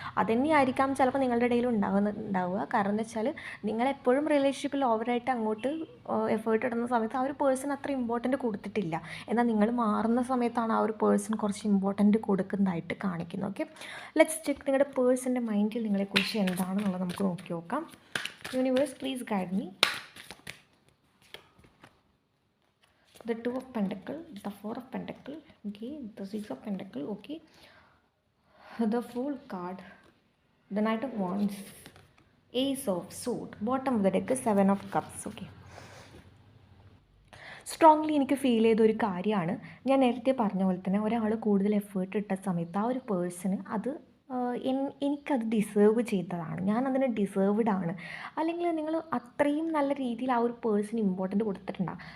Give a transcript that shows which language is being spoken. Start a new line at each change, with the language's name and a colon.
Malayalam: അതുതന്നെയായിരിക്കാം ചിലപ്പോൾ നിങ്ങളുടെ ഇടയിൽ ഉണ്ടാവുക. കാരണം എന്താ വെച്ചാൽ നിങ്ങളെപ്പോഴും റിലേഷൻഷിപ്പിൽ ഓവറായിട്ട് അങ്ങോട്ട് എഫേർട്ട് ഇടുന്ന സമയത്ത് ആ ഒരു പേഴ്സൺ അത്ര ഇമ്പോർട്ടൻറ്റ് കൊടുത്തിട്ടില്ല. എന്നാൽ നിങ്ങൾ മാറുന്ന സമയത്താണ് ആ ഒരു പേഴ്സൺ കുറച്ച് ഇമ്പോർട്ടൻറ്റ് കൊടുക്കുന്നതായിട്ട് കാണിക്കുന്നത്.
English: okay, let's check
Malayalam: നിങ്ങളുടെ പേഴ്സൻ്റെ മൈൻഡിൽ നിങ്ങളെക്കുറിച്ച് എന്താണെന്നുള്ളത് നമുക്ക് നോക്കി നോക്കാം.
English: Universe please guide me. The 2 of Pentacles, the 4 of Pentacles, okay, the 6 of Pentacles, okay, the Fool card, the Knight of Wands, Ace of Swords, bottom of the deck 7 of Cups, okay.
Malayalam: Strongly എനിക്ക് feel ചെയ്തൊരു കാര്യമാണ് ഞാൻ നേരത്തെ പറഞ്ഞ പോലെ തന്നെ ഒരാൾ കൂടുതൽ എഫേർട്ട് ഇട്ട സമയത്ത് ആ ഒരു പേഴ്സണ് അത് എനിക്കത് ഡിസേർവ് ചെയ്തതാണ്, ഞാൻ അതിന് ഡിസേർവ്ഡ് ആണ്, അല്ലെങ്കിൽ നിങ്ങൾ അത്രയും നല്ല രീതിയിൽ ആ ഒരു പേഴ്സൺ ഇമ്പോർട്ടൻ്റ് കൊടുത്തിട്ടുണ്ടാകും.